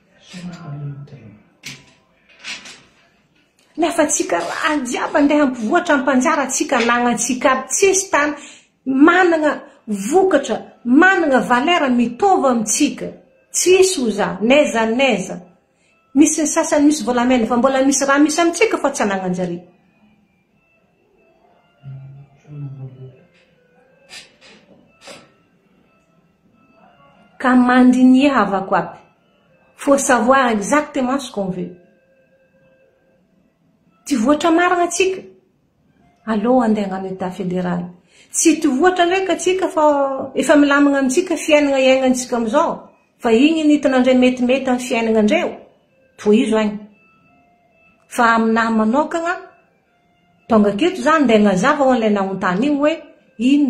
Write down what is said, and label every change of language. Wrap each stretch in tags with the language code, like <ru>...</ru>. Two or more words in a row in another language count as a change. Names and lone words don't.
<mg>Nefa tsika raha jiaby andeha ampivoatra ampanjara tsika nagnatsika aby tsisy tany manana vokatra manana valera mitova amitsika tsisy oza neza misy ny sasany misy volamena fa mbola misy raha misy amitsika fa tsy anagnanjare. Ka mandinier havako aby.</mg> <fr>Faut savoir exactement ce qu'on veut.</fr> <mg>Ty voatra marina atsika. Allô andeha hagnano</mg> <fr>état fédéral.</fr> <mg>Tsy ty voatra ndraiky atsika fa efa milamagna amitsika fiainana iainantsika amizao. Fa igny nitanandre mety amin'ny fiainanandreo. Tohizo agny. Fa aminahy manokagna tonga keto zany ndeha gnazava ho an'ilay nahontany igny hoe ino.</mg>